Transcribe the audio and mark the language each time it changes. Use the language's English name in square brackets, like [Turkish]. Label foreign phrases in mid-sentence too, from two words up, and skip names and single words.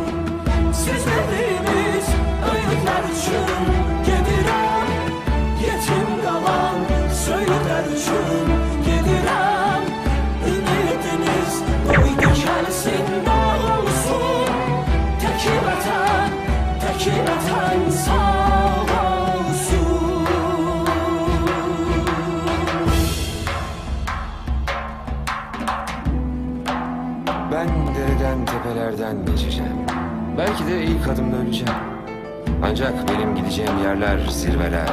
[Azerbaijani] Siz verdiyiniz öyüdlər üçün gedirəm, yetim qalan söyüdlər üçün gedirəm. Ümidiniz qoy dikəlsində olsun, təki vətən sağ olsun. [Turkish] Ben dereden tepelerden geçeceğim. Belki de ilk adımda öleceğim. Ancak benim gideceğim yerler zirveler.